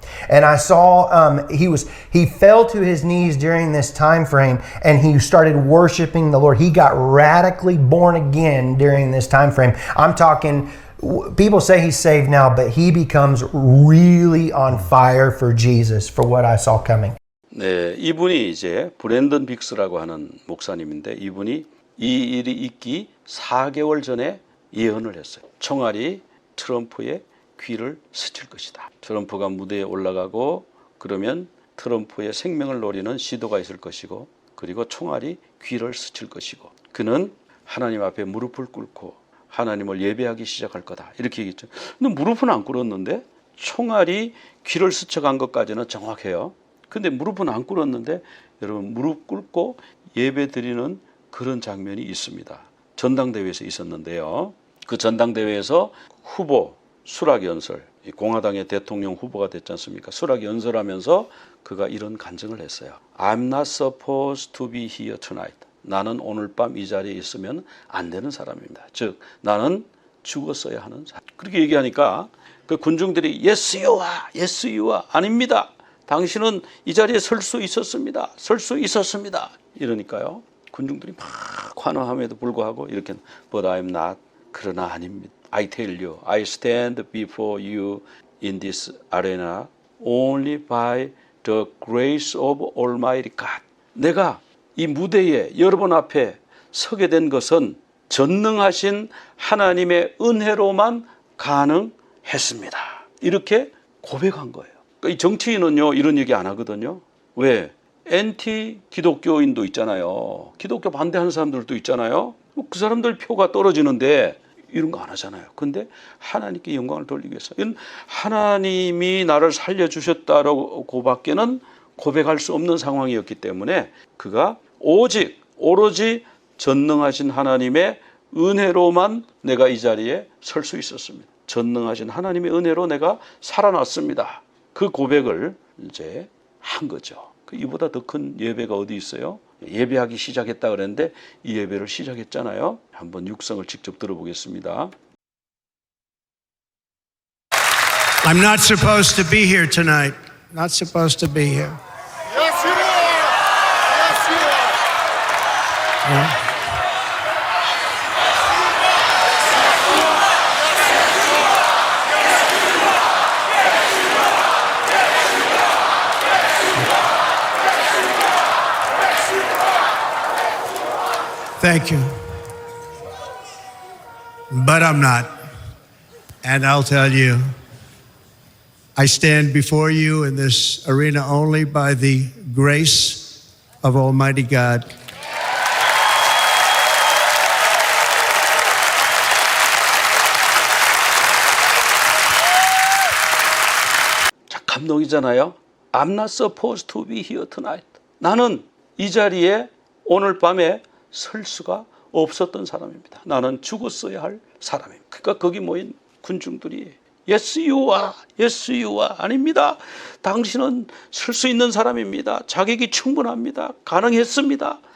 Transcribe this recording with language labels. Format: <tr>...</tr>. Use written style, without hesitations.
<en>And I saw he fell to his knees during this time frame, and he started worshiping the Lord. He got radically born again during this time frame. I'm talking, people say he's saved now, but he becomes really on fire for Jesus, for what I saw coming.</en> <ko>네, 이분이 이제 브랜든 빅스라고 하는 목사님인데, 이분이 이 일이 있기 4개월 전에 예언을 했어요. 총알이 트럼프의 귀를 스칠 것이다. 트럼프가 무대에 올라가고 그러면 트럼프의 생명을 노리는 시도가 있을 것이고, 그리고 총알이 귀를 스칠 것이고, 그는 하나님 앞에 무릎을 꿇고 하나님을 예배하기 시작할 거다. 이렇게 얘기했죠. 근데 무릎은 안 꿇었는데 총알이 귀를 스쳐간 것까지는 정확해요. 근데 무릎은 안 꿇었는데 여러분, 무릎 꿇고 예배 드리는 그런 장면이 있습니다. 전당대회에서 있었는데요. 그 전당대회에서 후보 수락연설, 공화당의 대통령 후보가 됐지 않습니까? 수락연설하면서 그가 이런 간증을 했어요.</ko> <en>I'm not supposed to be here tonight.</en> <ko>나는 오늘 밤 이 자리에 있으면 안 되는 사람입니다. 즉, 나는 죽었어야 하는 사람. 그렇게 얘기하니까 그 군중들이</ko> <en>Yes, you are. Yes, you are.</en> <ko>아닙니다. 당신은 이 자리에 설 수 있었습니다. 설 수 있었습니다. 이러니까요. 군중들이 막 환호함에도 불구하고 이렇게</ko> <en>But I'm not.</en> <ko>그러나 아닙니다.</ko> <en>I tell you, I stand before you in this arena only by the grace of Almighty God.</en> <ko>내가 이 무대에 여러분 앞에 서게 된 것은 전능하신 하나님의 은혜로만 가능했습니다. 이렇게 고백한 거예요. 그러니까 이 정치인은요 이런 얘기 안 하거든요. 왜? 엔티 기독교인도 있잖아요. 기독교 반대하는 사람들도 있잖아요. 그 사람들 표가 떨어지는데 이런 거 안 하잖아요. 근데 하나님께 영광을 돌리기 위해서 이건 하나님이 나를 살려주셨다라고 밖에는 고백할 수 없는 상황이었기 때문에 그가 오로지 전능하신 하나님의 은혜로만 내가 이 자리에 설 수 있었습니다. 전능하신 하나님의 은혜로 내가 살아났습니다. 그 고백을 이제 한 거죠. 이보다 더 큰 예배가 어디 있어요? 예배하기 시작했다 그랬는데 이 예배를 시작했잖아요. 한번 육성을 직접 들어보겠습니다.</ko> <en>I'm not supposed to be here tonight. Not supposed to be here. Yes, you are. Yes, you are. Thank you. But I'm not. And I'll tell you, I stand before you in this arena only by the grace of Almighty God.</en> <ko>자, 감동이잖아요.</ko> <en>I'm not supposed to be here tonight.</en> <ko>나는 이 자리에 오늘 밤에 설 수가 없었던 사람입니다. 나는 죽었어야 할 사람입니다. 그러니까 거기 모인 군중들이</ko> <en>Yes, you are. Yes, you are.</en> <ko>아닙니다. 당신은 설 수 있는 사람입니다. 자격이 충분합니다. 가능했습니다.</ko>